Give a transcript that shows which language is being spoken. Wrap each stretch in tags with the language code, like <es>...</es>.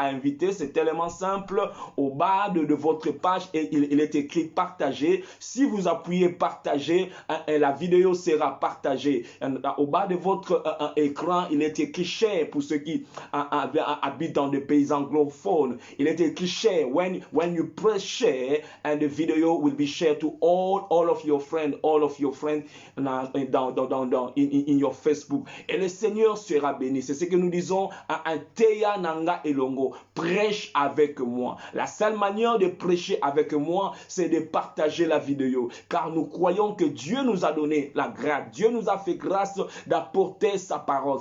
<fr>À inviter, c'est tellement simple. Au bas de votre page, et il est écrit partager. Si vous appuyez partager, la vidéo sera partagée. Au bas de votre écran, il est écrit share pour ceux qui habitent dans des pays anglophones. Il est écrit share.</fr> <en>When you press share, and the video will be shared to all of your friends, in your Facebook.</en> <fr>Et le Seigneur sera béni. C'est ce que nous disons à un Teya Nanga Elongo. Prêche avec moi. La seule manière de prêcher avec moi, c'est de partager la vidéo. Car nous croyons que Dieu nous a donné la grâce. Dieu nous a fait grâce d'apporter sa parole.</fr>